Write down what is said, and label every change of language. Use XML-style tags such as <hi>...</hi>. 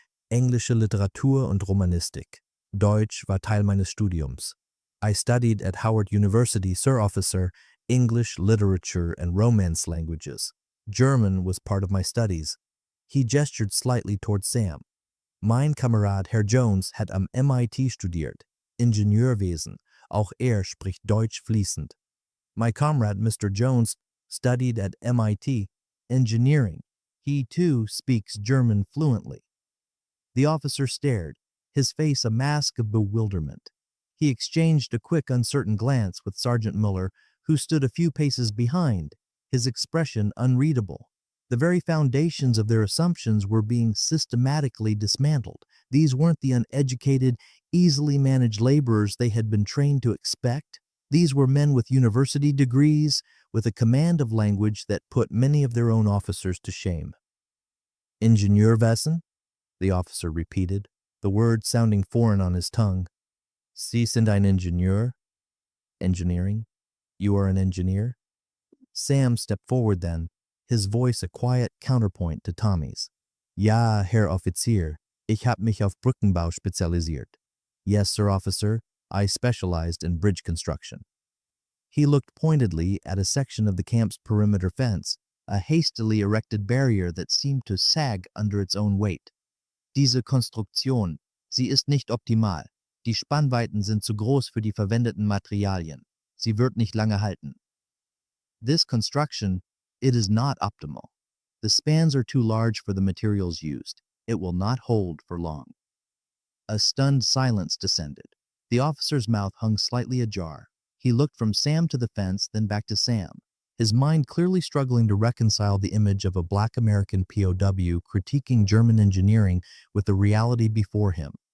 <de>"Englische Literatur und Romanistik. Deutsch war Teil meines Studiums.</de> <en>I studied at Howard University, Sir Officer, English, literature, and Romance languages. German was part of my studies." He gestured slightly toward Sam.</en> <de>"Mein Kamerad Herr Jones hat am MIT studiert, Ingenieurwesen. Auch spricht Deutsch fließend."</de> <en>"My comrade Mr. Jones studied at MIT, engineering. He, too, speaks German fluently." The officer stared, his face a mask of bewilderment. He exchanged a quick, uncertain glance with Sergeant Muller, who stood a few paces behind, his expression unreadable. The very foundations of their assumptions were being systematically dismantled. These weren't the uneducated, easily managed laborers they had been trained to expect. These were men with university degrees, with a command of language that put many of their own officers to shame. "Ingenieurwesen?" the officer repeated, the word sounding foreign on his tongue.</en> <de>"Sie sind ein Ingenieur?"</de> <en>"Engineering? You are an engineer?" Sam stepped forward then, his voice a quiet counterpoint to Tommy's.</en> <de>"Ja, Herr Offizier, ich habe mich auf Brückenbau spezialisiert."</de> <en>"Yes, Sir Officer, I specialized in bridge construction." He looked pointedly at a section of the camp's perimeter fence, a hastily erected barrier that seemed to sag under its own weight.</en> <de>"Diese Konstruktion Sie ist nicht optimal. Die Spannweiten sind zu groß für die verwendeten Materialien. Sie wird nicht lange halten.</de> <en>This construction, it is not optimal. The spans are too large for the materials used. It will not hold for long. A stunned silence descended. The officer's mouth hung slightly ajar. He looked from Sam to the fence, then back to Sam, his mind clearly struggling to reconcile the image of a Black American POW critiquing German engineering with the reality before him.</en>